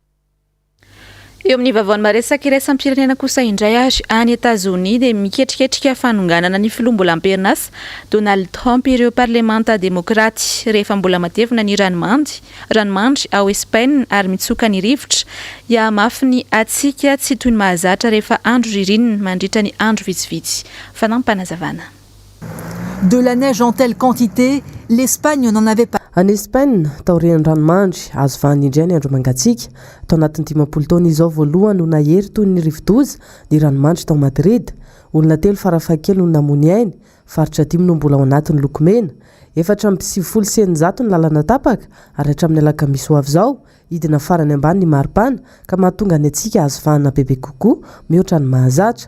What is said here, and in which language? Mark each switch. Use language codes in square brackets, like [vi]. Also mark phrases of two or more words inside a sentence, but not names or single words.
[mg] Eo amin'ny vaovany maresaka iraisam-pirenena kosa indray ary any États-Unis dia miketriketrika fanonganana ny filoha mbola am-perinasa Donald Trump ireo parlemanta demokraty rehefa mbola matevina ny ranomandry ao Espagne ary mitsoka ny rivotra ia mafy ny atsika tsy toy ny mahazatra rehefa andro ririnina mandritra ny andro vitsivitsy. Fanampanazavana. [fr] De la neige en telle quantité, l'Espagne n'en avait pas. En Espagne, [mg] taorian'ny ranomandry azo vahany indray ny andro mangatsiaka. Tao anatin'ny 10 taona izao voalohany no nahery toy ny rivodoza ny ranomandry tao Madrid. Olona 3 farafakely no namony ainy, faritra 5 no mbola ao anatin'ny lokomena. 470 ny lalana tapaka ary hatramin'ny alakamisy ho avy izao idina farany ambany ny maripana ka mahatonga ny atsika azo vahana bebe kokoa mihoatra ny mahazatra.